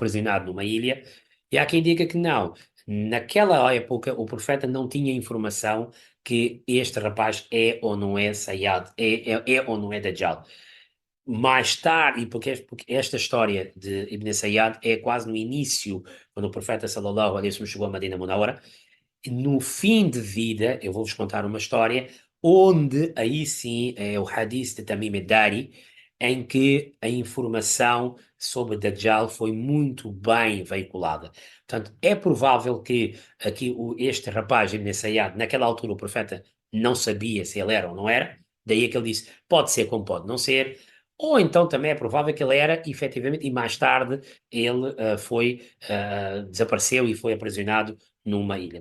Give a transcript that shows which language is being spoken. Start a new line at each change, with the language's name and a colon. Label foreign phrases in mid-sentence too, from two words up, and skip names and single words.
Portuguese: E há quem diga que não. Naquela época, o profeta não tinha informação que este rapaz é ou não é Sayyad, é ou não é Dajjal. Mais tarde, e porque esta história de Ibn Sayyad é quase no início, quando o profeta
Arabic: صلى الله عليه وسلم
Portuguese: chegou a Madina Munawwara, no fim de vida, eu vou-vos contar uma história onde aí sim é o hadith de Tamim ad-Dari, em que a informação sobre Dajjal foi muito bem veiculada. Portanto, é provável que aqui este rapaz, Ibn Sayyad, naquela altura o profeta não sabia se ele era ou não era, daí é que ele disse, pode ser como pode não ser, ou então também é provável que ele era, efetivamente, e mais tarde ele desapareceu e foi aprisionado numa ilha.